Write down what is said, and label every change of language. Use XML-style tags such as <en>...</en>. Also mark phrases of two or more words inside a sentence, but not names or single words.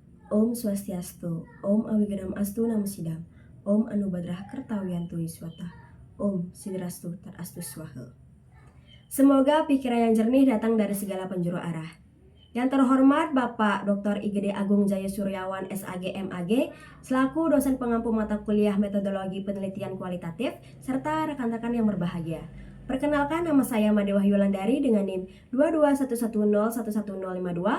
<sa>Om Swastiastu, Om Awiganam Astu Namo Sidam, Om Anubadrah Kertawiyantu Wiswata, Om Sidrastu Tarastu Swaha.</sa> <id>Semoga pikiran yang jernih datang dari segala penjuru arah. Yang terhormat Bapak Dr. IGD Agung Jaya Suryawan SAG MAG selaku dosen pengampu mata kuliah metodologi penelitian kualitatif serta rekan-rekan yang berbahagia. Perkenalkan, nama saya Made Wahyu Wulandari dengan NIM 22110111052.</id>